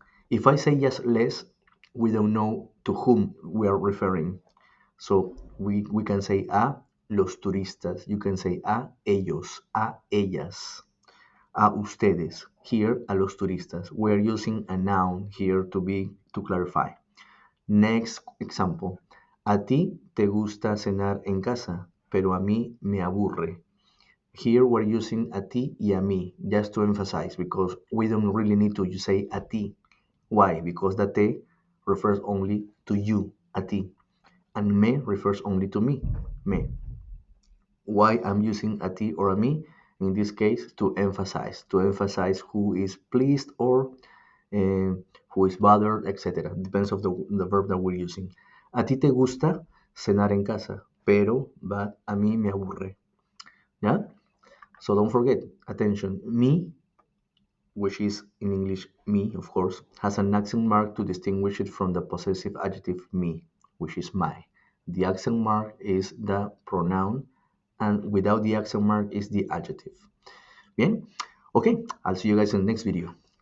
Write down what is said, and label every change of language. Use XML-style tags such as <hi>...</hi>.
<en>If I say just less, we don't know to whom we are referring. So we can say</en> <es>a los turistas,</es> <en>you can say</en> <es>a ellos, a ellas, a ustedes.</es> <en>Here,</en> <es>a los turistas.</es> <en>We're using a noun here to clarify. Next example.</en> <es>A ti te gusta cenar en casa, pero a mí me aburre.</es> <en>Here we're using</en> <es>a ti y a mí</es> <en>just to emphasize because we don't really need to say a ti. Why? Because the te refers only to you, a ti, and me refers only to me, me. Why I'm using a ti or a me? In this case, to emphasize who is pleased or who is bothered, etc. Depends of the verb that we're using.</en> <es>A ti te gusta cenar en casa, but a mí me aburre.</es> <en>Yeah? So don't forget, attention, me, which is in English me, of course, has an accent mark to distinguish it from the possessive adjective me, which is my. The accent mark is the pronoun, and without the accent mark is the adjective.</en> <es>Bien?</es> <en>Okay, I'll see you guys in the next video.</en>